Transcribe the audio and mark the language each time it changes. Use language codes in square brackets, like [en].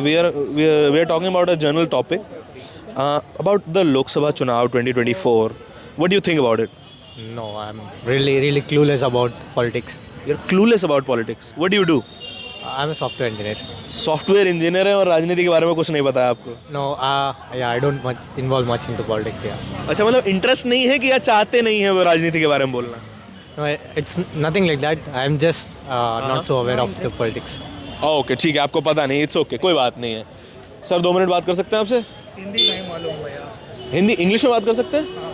[en] We are talking about a general topic about the Lok Sabha Chunav 2024. What do you think about it? No, I'm really clueless about politics. You're clueless about politics. What do you do? I'm a software engineer. [hi] Software engineer है और राजनीति के बारे में कुछ नहीं पता है आपको? [en] No, yeah, I don't involve much into politics. Yeah. [hi] अच्छा, मतलब इंटरेस्ट नहीं है कि या चाहते नहीं है वो राजनीति के बारे में बोलना? [en] No, it's nothing like that. I'm just not so aware of the politics. [hi] Okay, ठीक है, आपको पता नहीं, [en] it's okay, [hi] कोई बात नहीं है। सर 2 मिनट बात कर सकते हैं आपसे? हिंदी नहीं मालूम भैया। हिंदी, इंग्लिश में बात कर सकते हैं?